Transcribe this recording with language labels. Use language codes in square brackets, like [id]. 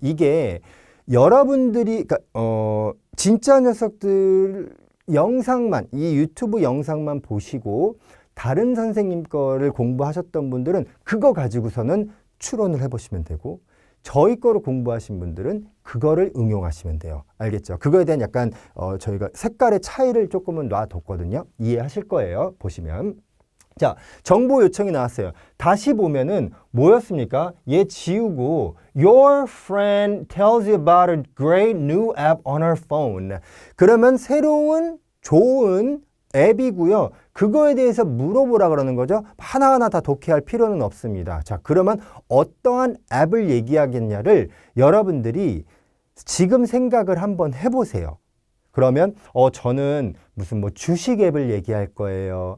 [ko] 이게 여러분들이 그러니까 진짜 녀석들 영상만 이 유튜브 영상만 보시고 다른 선생님 거를 공부하셨던 분들은 그거 가지고서는 추론을 해보시면 되고 저희 거로 공부하신 분들은 그거를 응용하시면 돼요. 알겠죠? 그거에 대한 약간 저희가 색깔의 차이를 조금은 놔뒀거든요. 이해하실 거예요. 보시면. 자, 정보 요청이 나왔어요. 다시 보면은 뭐였습니까? 얘 지우고 [en] Your friend tells you about a great new app on her phone. [ko] 그러면 새로운 좋은 앱이고요. 그거에 대해서 물어보라 그러는 거죠. 하나하나 다 독해할 필요는 없습니다. 자, 그러면 어떠한 앱을 얘기하겠냐를 여러분들이 지금 생각을 한번 해보세요. 그러면 저는 무슨 뭐 주식 앱을 얘기할 거예요.